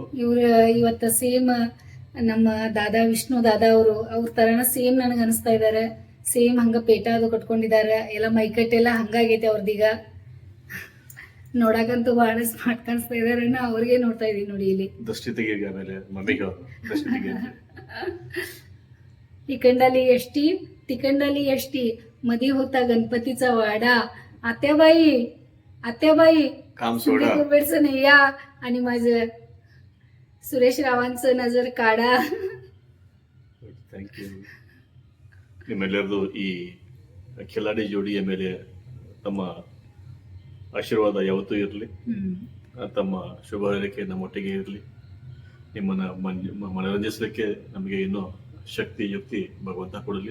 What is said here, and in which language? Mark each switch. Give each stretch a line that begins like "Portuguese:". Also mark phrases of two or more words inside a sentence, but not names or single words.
Kannada: ಇವ್ರ ಇವತ್ತ ಸೇಮ್ ನಮ್ಮ ದಾದಾ ವಿಷ್ಣು ದಾದಾ ಅವ್ರ ತರನ ಸೇಮ್ ನನಗೆ ಅನಿಸ್ತಾ ಇದಾರೆ. ಸೇಮ್ ಹಂಗ ಪೇಟ ಅದು ಕಟ್ಕೊಂಡಿದ್ದಾರೆ. ಎಲ್ಲ ಮೈಕಟ್ಟೆಲ್ಲ ಹಂಗಾಗೈತೆ ಅವ್ರದೀಗ. ನೋಡಕಂತೂ ಬಹಳ ಸ್ಮಾರ್ಟ್ ಕಾಣಿಸ್ತಾ ಇದಾರೆ. ಅವ್ರಿಗೆ ನೋಡ್ತಾ ಇದೀನಿ ನೋಡಿ ಇಲ್ಲಿ. ದೃಷ್ಟಿ ತೆಗೆಗೆ ಆಮೇಲೆ ಮಮ್ಮಿಗೆ ದೃಷ್ಟಿ ತೆಗೆ.
Marathi: इकंडाली एष्टी तिकंडाली एष्टी मधी होता गणपतीचा वाडा. आत्याबाई काम सोडा. कुरबेडचं नाही या आणि माझं सुरेश रावांचं नजर काढा.
English: thank you.
Kannada: ನಿಮ್ಮೆಲ್ಲರದು ಈ ಖಿಲಾಡಿ ಜೋಡಿಯ ಮೇಲೆ ತಮ್ಮ ಆಶೀರ್ವಾದ ಯಾವತ್ತೂ ಇರಲಿ. ತಮ್ಮ ಶುಭ ಹಾರೈಕೆ ನಮ್ಮೊಟ್ಟಿಗೆ ಇರಲಿ. ನಿಮ್ಮನ್ನ ಮನರಂಜಿಸಲಿಕ್ಕೆ ನಮಗೆ ಇನ್ನೂ ಶಕ್ತಿ ಯುಕ್ತಿ ಭಗವಂತ ಕೊಡಲಿ.